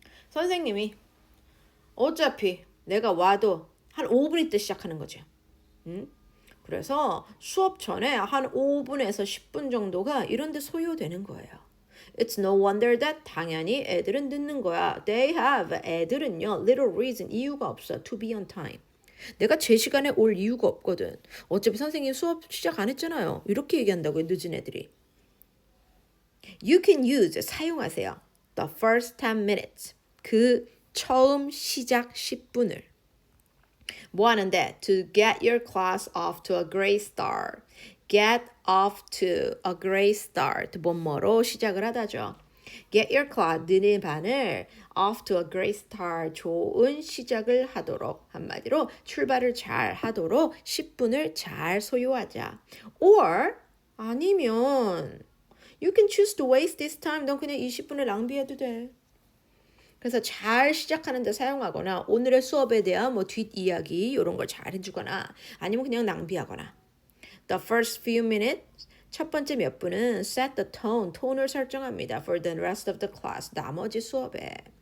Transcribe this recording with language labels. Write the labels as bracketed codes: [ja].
[ko] 선생님이 어차피 내가 와도 한 5분 있다 시작하는 거죠. 그래서 수업 전에 한 5분에서 10분 정도가 이런 데 소요되는 거예요. [en] It's no wonder that [ko] 당연히 애들은 늦는 거야. [en] They have [ko] 애들은요 [en] little reason [ko] 이유가 없어 [en] to be on time. [ko] 내가 제 시간에 올 이유가 없거든. 어차피 선생님 수업 시작 안 했잖아요. 이렇게 얘기한다고요 늦은 애들이. [en] You can use [ko] 사용하세요. [en] The first 10 minutes [ko] 그 처음 시작 10분을 뭐 하는데? [en] To get your class off to a great start. Get off to a great start. [ko] 뭐뭐로 시작을 하다죠. [en] Get your class, [ko] 너네 반을 [en] off to a great start. [ko] 좋은 시작을 하도록. 한마디로 출발을 잘 하도록 10분을 잘 소요하자. [en] Or [ko] 아니면 [en] you can choose to waste this time. [ko] 넌 그냥 20분을 낭비해도 돼. 그래서 잘 시작하는 데 사용하거나 오늘의 수업에 대한 뭐 뒷이야기 이런 걸 잘 해주거나 아니면 그냥 낭비하거나 [en] The first few minutes [ko] 첫 번째 몇 분은 [en] set the tone, [ko] 톤을 설정합니다 [en] for the rest of the class, [ko] 나머지 수업에